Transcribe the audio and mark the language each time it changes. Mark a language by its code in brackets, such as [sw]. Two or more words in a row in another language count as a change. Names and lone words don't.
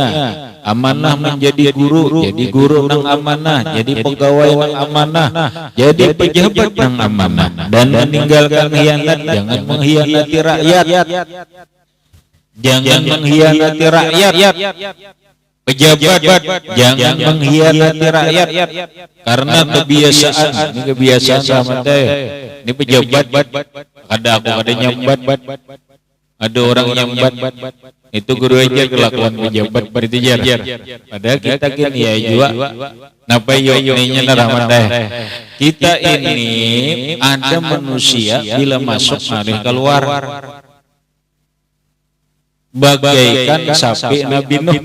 [id] Amanah menjadi guru, jadi guru nang amanah, jadi pegawai nang amanah, jadi pejabat nang amanah, dan meninggalkan khianat, jangan mengkhianati rakyat. Jangan mengkhianati rakyat. Pejabat jangan mengkhianati rakyat, karena kebiasaan, ini kebiasaan sama saya. [bjn] Ini pejabat, ada nyambat, ada orang nyambat, itu guru aja kelakuan pejabat berarti jar. Padahal kita gini ya juga, napa ini rahmat kita ini ada manusia bila masuk malih keluar, bagaikan sapi Nabi Nuh.